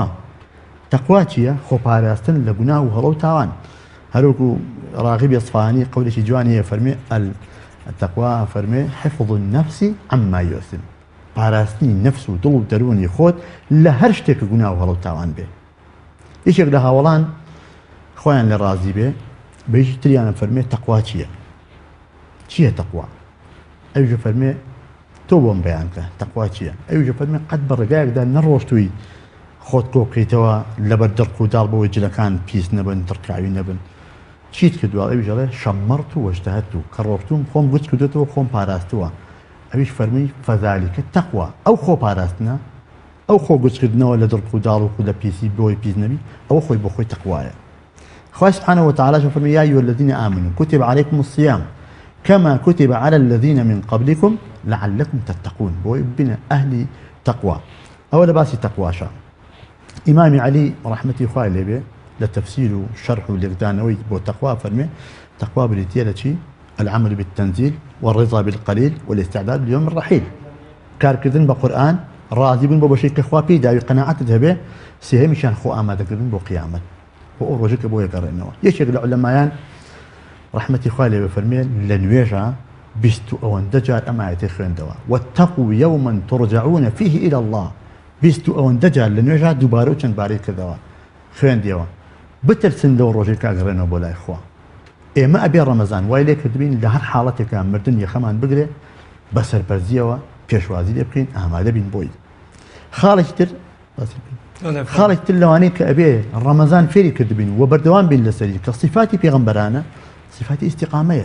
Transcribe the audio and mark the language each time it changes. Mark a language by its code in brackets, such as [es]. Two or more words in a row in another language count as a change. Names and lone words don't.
[ckb] تەقوا چییە؟ خۆپاراستن لە گوناه و هەڵە و تاوان. هەروکو ڕاغیب ئەسفاهانی قەولێکی جوانیە فەرمێ التەقوا فەرمێ [ar] حفظ النفس عما يؤثم، [ckb] پاراستنی نەفس و دڵ و دەروونی خۆت لە هەر شتێک گوناه و هەڵە و تاوان بێ. یەکێک لە هاوڵان خۆیان لە ڕازی بێ بەیشی تریانە فەرمێ تەقوا چییە تەقوا؟ ئەویژە فەرمێ تۆ بۆم بەیانکە تەقوا چییە؟ ئەویژە فەرمێ قەت بە ڕێگایەکدا نەڕۆشتووی خۆت کۆ بکەیتەوە لەبەر دڕق و داڵ بەوەی جلەکان پیس نەبن تڕکاوی نەبن. چیت کردووە؟ ئەویژەڵێ [ar] شەممەڕت و وەجتەهەدت [ckb] و کە ڕۆشتوم خۆم گوچ کردوێتەوە خۆم پاراستووە. ئەویش فەرمی فەذالکە تەقوا، ئەو خۆ پاراستنە، ئەو خۆ گوچکردنەوە لە دڕق و داڵ و لە پیسی بۆی پیس نەبی، ئەوە خۆی بۆ خۆی تەقوایە. [ar] خوای سبحانه وتعالى فەرمی یا ئەیها الذین آمنوا كتب عليكم الصيام كما كتب على الذين من قبلكم لعلكم تتقون، [ckb] بۆی بنە ئەهلی تەقوا. ئەوە لە باسی تەقواشە. ئیمامی عەلی ڕەحمەتی خوای لێبێ لە تەفسیر و شەرح و لێکدانەوەی بۆ تەقوا فەرمێ تەقوا بریتیە لە چی؟ [ar] العمل بالتنزيل والرضا بالقليل والاستعداد ليوم الرحيل. [ckb] کارکردن بە قورئان، ڕازی بوون بۆ بەشەی کە خوا پێی داوی قەناعەتت هەبێ، سێهەمیشیان خۆ ئامادەکردن بۆ قیامەت، بۆ ئەو ڕۆژە کە بۆ یەگەڕێنەوە. یەکێک لە عولەمایان ڕەحمەتی خوای لێبێ فەرمێ لە نوێژە 20 جار ئەم ئایەتەی خوێندەوە [ar] واتقوا يوما ترجعون فيه إلى الله. [ckb] 20 جار لە نوێژە دووبارە و چەند بارەی کردەوە خوێندیەوە. بترسن لەو ڕۆژەی کاگەڕێنەوە بۆ لای خوا. ئێمە ئەبێ ڕەمەزان وای لێ کردبین لە هەر حاڵەتێکە مردن یەخەمان بگرێ بە سەربەرزیەوە پێشوازی لێ بکەین ئامادە بین بۆی. خاڵێکی تر لەوانەیە کە ئەبێ ڕەمەزان فێری کردبین و بەردەوام بین لەسەری کە صفاتی پێغەمبەرانە صفاتی ئیستیقامەیە.